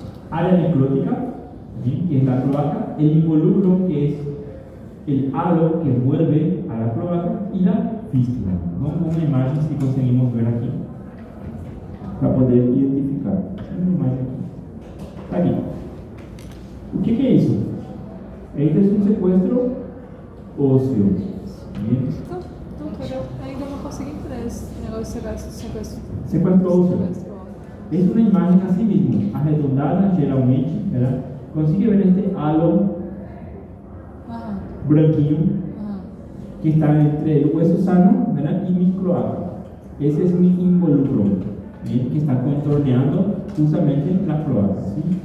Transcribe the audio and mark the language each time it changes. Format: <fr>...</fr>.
<es>Área necrótica, ¿sí? Que es la cloaca, el involucro, que es el halo que envuelve a la cloaca, y la fístula. Vamos a una imagen si conseguimos ver aquí, para poder identificar. Una imagen aquí. Aquí. ¿Qué es eso? Este es un secuestro óseo. ¿Bien?</es> <pt>Doutor, eu ainda não consegui entender esse negócio de sequestro.</pt> <es>Secuestro óseo. Es una imagen así mismo, arredondada generalmente, ¿verdad? Consigue ver este halo branquillo que está entre el hueso sano, ¿verdad? Y mi cloaca. Ese es mi involucro, ¿bien? Que está contorneando justamente la cloaca, ¿sí?</es>